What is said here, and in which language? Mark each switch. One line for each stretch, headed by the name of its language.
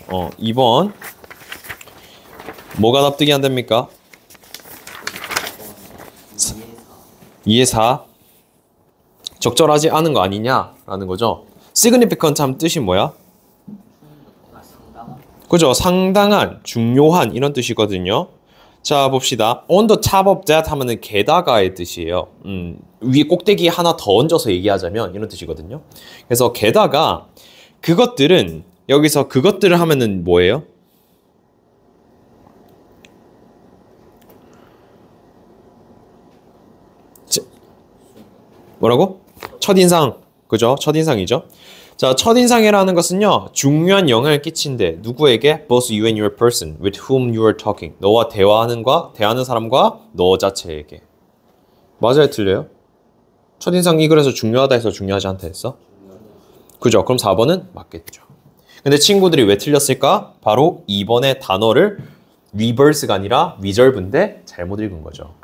Korean: 2번 뭐가 납득이 안 됩니까? 2의 4 적절하지 않은 거 아니냐라는 거죠. significant 하면 뜻이 뭐야? 그죠? 상당한, 중요한 이런 뜻이거든요. 자, 봅시다.
English: on the top of that
Korean: 하면은 게다가의 뜻이에요. 위에 꼭대기 하나 더 얹어서 얘기하자면 이런 뜻이거든요. 그래서 게다가 그것들은 여기서 그것들을 하면은 뭐예요? 뭐라고? 첫인상. 그죠? 첫인상이죠. 자, 첫인상이라는 것은요, 중요한 영향을 끼친대. 누구에게?
English: Both you and your person with whom you are talking.
Korean: 너와 대하는 사람과 너 자체에게. 맞아요, 틀려요? 첫인상이 그래서 중요하다 해서 중요하지 않다 했어? 그죠? 그럼 4번은 맞겠죠. 근데 친구들이 왜 틀렸을까? 바로 2번의 단어를 reverse가 아니라 reserve인데 잘못 읽은 거죠.